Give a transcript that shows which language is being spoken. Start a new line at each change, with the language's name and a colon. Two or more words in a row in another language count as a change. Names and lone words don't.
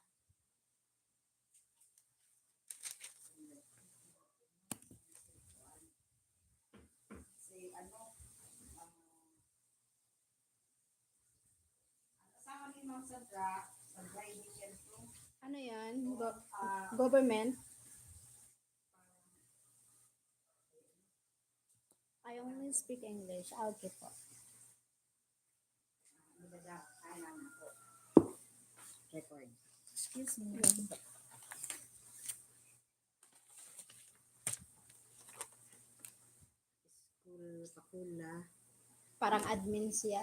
Bikol: Si ano, ang kasama ni Ma'am sa driving yan to. Ano yan? Ah,
English: Government? I only speak English. Okay po. Record. Excuse me. School Pakula.
Filipino: Parang admin siya.